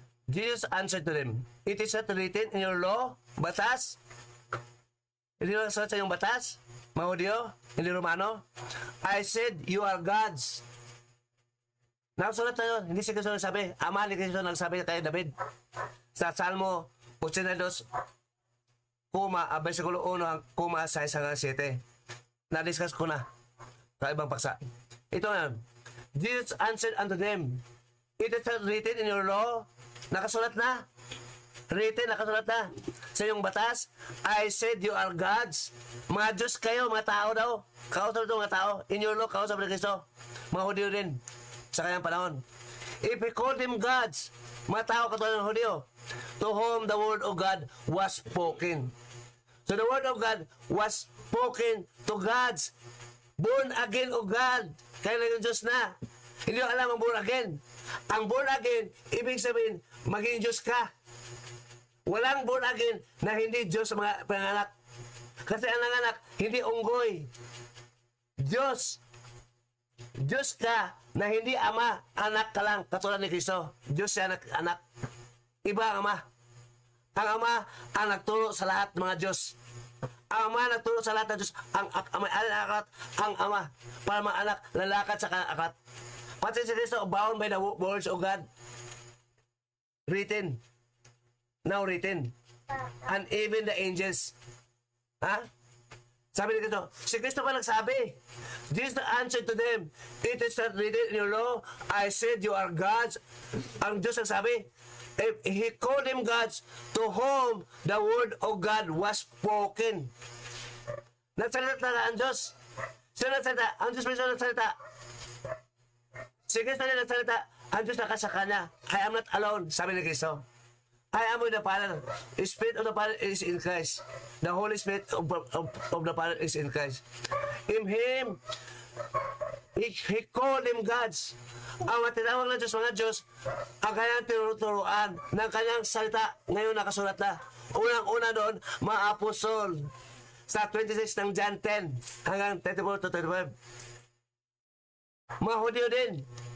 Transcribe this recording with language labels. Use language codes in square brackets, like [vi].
[en] Jesus answered to them, "It is not written in your law, batas." [tl] Hindi mo nasulat sa iyong batas, mga Hudyo, hindi Romano. [en] "I said, you are gods." [tl] Nakasulat na yun. Hindi si Cristo nagsabi. Ama ni Cristo nagsabi kay David. Sa Salmo 82, versikulo 1, ang 6 hanggang 7. Na-discuss ko na. Sa ibang paksa. Ito nga. [en] Jesus answered unto them, "It is not written in your law." [tl] Nakasulat na. [en] Written, [tl] nakasulat na. Sa iyong batas, [en] "I said you are gods." [tl] Mga Diyos kayo, mga tao daw. Kausap ito mga tao. [en] In your law, [tl] kausap ni Cristo. Mga Hudyo din. Sa kanyang panahon. [en] If we call them gods, [tl] mga tao katulad ng Hudyo, [en] to whom the word of God was spoken. So the word of God was spoken to gods. Born again of God. [tl] Kaya na yung Diyos na. Hindi mo alam ang born again. Ang born again, ibig sabihin, maging Diyos ka. Walang born again na hindi Diyos sa mga panganak. Kasi ang nanganak, hindi unggoy. Diyos. Diyos ka na hindi ama, anak ka lang, katulad ni Cristo. Diyos siya anak. Iba ang ama. Ang Ama ang nagturo sa lahat ng mga Diyos. Ang Ama nagturo sa lahat ng Diyos. Ang may alin aklat, ang Ama. Para mga anak, lalakad sa aklat. Pati si Kristo, [en] bound by the words of God. Written. Now written. And even the angels. Ha? [tl] Sabi ni Kristo, si Kristo pa nagsabi. [en] This the answer to them. It is not written in your law. I said you are gods. [tl] Ang Diyos nagsabi. [en] He called them gods to whom the word of God was spoken. [tl] Nagsalita na ang Diyos. Sino nagsalita? Ang Diyos mismo nagsalita. Si Kristo na nagsalita. Ang Diyos nakasa kanya. [en] I am not alone, [tl] sabi ni Kristo. [en] I am with the Father. The Spirit of the Father is in Christ. The Holy Spirit of the Father is in Christ. In Him, He called them gods. [tl] Ang matinawag ng Diyos, mga Diyos, ang kanyang tinuturuan ng kanyang salita, ngayon nakasulat na. Unang-una doon, mga apostol. Sa 26 ng John 10 hanggang 34 to 35. Mga Hudyo din.